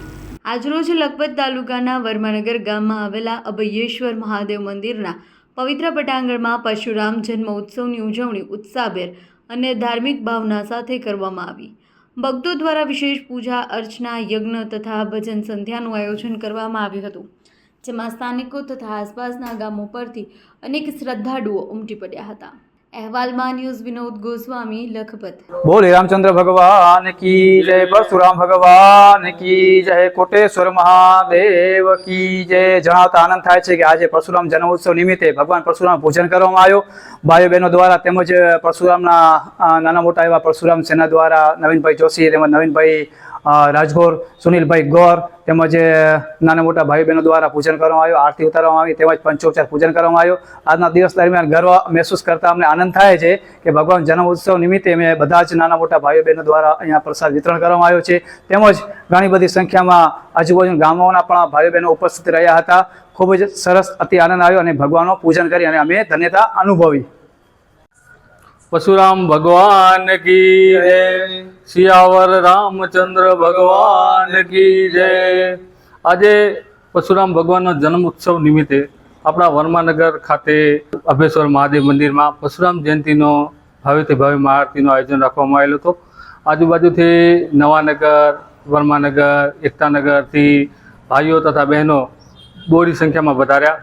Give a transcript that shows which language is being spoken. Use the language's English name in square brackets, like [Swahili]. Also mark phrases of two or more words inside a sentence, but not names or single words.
[Gujarati] આજરોજ લખપત તાલુકાના વર્માનગર ગામમાં આવેલા અભયેશ્વર મહાદેવ મંદિરના પવિત્ર પટાંગણમાં પરશુરામ જન્મોત્સવની ઉજવણી ઉત્સાહભેર અને ધાર્મિક ભાવના સાથે કરવામાં આવી। ભક્તો દ્વારા વિશેષ પૂજા અર્ચના યજ્ઞ તથા ભજન સંધ્યાનું આયોજન કરવામાં આવ્યું હતું, જેમાં સ્થાનિકો તથા આસપાસના ગામો પરથી અનેક શ્રદ્ધાળુઓ ઉમટી પડ્યા હતા। અહેવાલમાં ન્યૂઝ વિનોદ ગોસ્વામી, લખપત। [Hindi] बोले रामचंद्र भगवान की जय, परशुराम भगवान की जय, कोटेश्वर महादेव की जय। [Gujarati] जણાવતા આનંદ થાય છે કે આજે પરશુરામ જન્મોત્સવ નિમિત્તે ભગવાન પરશુરામ પૂજન કરવામાં આવ્યો। ભાઈઓ બહેનો દ્વારા તેમજ પરશુરામના નાના મોટા એવા પરશુરામ સેના દ્વારા નવીનભાઈ જોશી તેમજ નવીનભાઈ રાજગોર, સુનિલભાઈ ગોર તેમજ નાના મોટા ભાઈ બહેનો દ્વારા પૂજન કરવામાં આવ્યું, આરતી ઉતારવામાં આવી તેમજ પંચોપચાર પૂજન કરવામાં આવ્યું। આજના દિવસ દરમિયાન ગર્વ મહેસૂસ કરતા અમને આનંદ થાય છે કે ભગવાન જન્મ ઉત્સવ નિમિત્તે અમે બધા જ નાના મોટા ભાઈઓ બહેનો દ્વારા અહીંયા પ્રસાદ વિતરણ કરવામાં આવ્યો છે, તેમજ ઘણી બધી સંખ્યામાં આજુબાજુના ગામોના પણ ભાઈઓ બહેનો ઉપસ્થિત રહ્યા હતા। ખૂબ જ સરસ અતિ આનંદ આવ્યો અને ભગવાનનું પૂજન કરી અને અમે ધન્યતા અનુભવી। [Hindi] परशुराम भगवान की जय, सियावर रामचंद्र भगवान की जय। [Gujarati] આજે પરશુરામ ભગવાનનો જન્મ ઉત્સવ નિમિત્તે આપણા વર્માનગર ખાતે અભેશ્વર મહાદેવ મંદિરમાં પરશુરામ જયંતિનો ભાવેથી ભાવે મહાઆરતીનું આયોજન રાખવામાં આવેલું હતું। આજુબાજુથી નવાનગર, વર્માનગર, એકતાનગરથી ભાઈઓ તથા બહેનો બહોળી સંખ્યામાં વધાર્યા।